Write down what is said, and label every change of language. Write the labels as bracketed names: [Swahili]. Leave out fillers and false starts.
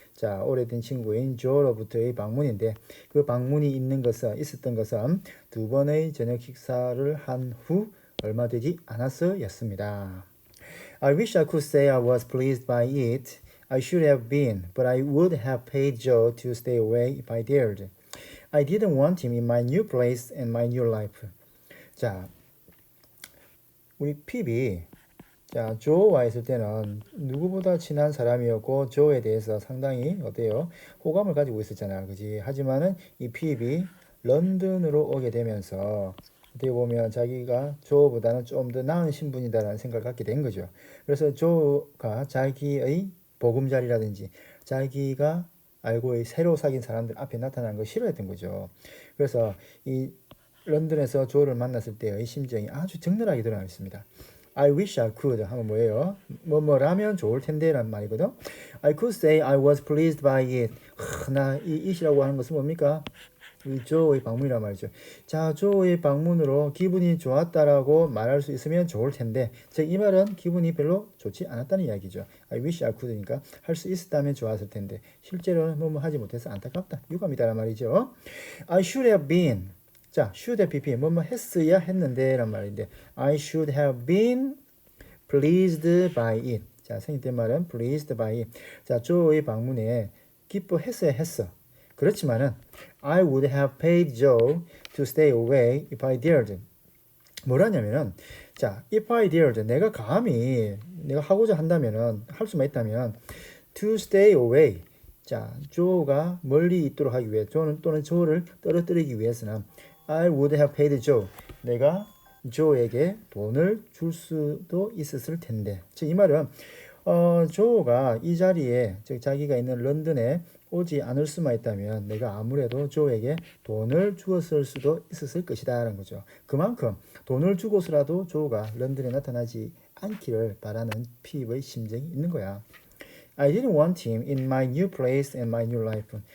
[Korean] 자, 오래된 친구인 조로부터의 방문인데 그 방문이 있었던 것은 두 번의 저녁 식사를 한 후 얼마 되지 않았어였습니다. [English] I wish I could say I was pleased by it. I should have been, but I would have paid Joe to stay away if I dared. I didn't want him in my new place and my new life. [Korean] 자, 우리 핍이 자, 조와 있을 때는 누구보다 친한 사람이었고 조에 대해서 상당히 어때요? 호감을 가지고 있었잖아. 그지? 하지만은 이 핍이 런던으로 오게 되면서 어떻게 보면 자기가 조보다는 좀 더 나은 신분이다라는 생각을 갖게 된 거죠. 그래서 조가 자기의 보금자리라든지 자기가 알고 새로 사귄 사람들 앞에 나타나는 걸 싫어했던 거죠. 그래서 이 런던에서 조를 만났을 때의 심정이 아주 적나라하게 드러나 있습니다. [English] I wish I could [Korean] 하면 뭐예요? 뭐라면 좋을 텐데 라는 말이거든. [English] I could say I was pleased by it. [Korean] 나 이 it이라고 하는 것은 뭡니까? 이 조의 방문이란 말이죠. 자, 조의 방문으로 기분이 좋았다라고 말할 수 있으면 좋을 텐데, 즉 이 말은 기분이 별로 좋지 않았다는 이야기죠. [English] I wish I could [Korean] 니까 할 수 있었다면 좋았을 텐데 실제로는 뭐뭐 하지 못해서 안타깝다, 유감이다란 말이죠. [English] I should have been. [Korean] 자, [English] should have been [Korean] 뭐뭐 했어야 했는데 란 말인데 [English] I should have been pleased by it. [Korean] 자, 생략된 말은 [English] pleased by it. [Korean] 자, 조의 방문에 기뻐했어야 했어. 그렇지만은 [English] I would have paid Joe to stay away if I dared. [Korean] 뭐라냐면은 자, [English] if I dared [Korean] 내가 감히 내가 하고자 한다면은 할 수만 있다면 [English] to stay away. [Korean] 자, 조가 멀리 있도록 하기 위해 또는 조를 떨어뜨리기 위해서는 [English] I would have paid Joe. [Korean] 내가 조에게 돈을 줄 수도 있었을 텐데. 즉 이 말은 조가 이 자리에 즉 자기가 있는 런던에 오지 않을 수만 있다면 내가 아무래도 조에게 돈을 주었을 수도 있었을 것이다 라는 거죠. 그만큼 돈을 주고서라도 조가 런던에 나타나지 않기를 바라는 핍의 심정이 있는 거야. [English] I didn't want him in my new place and my new life.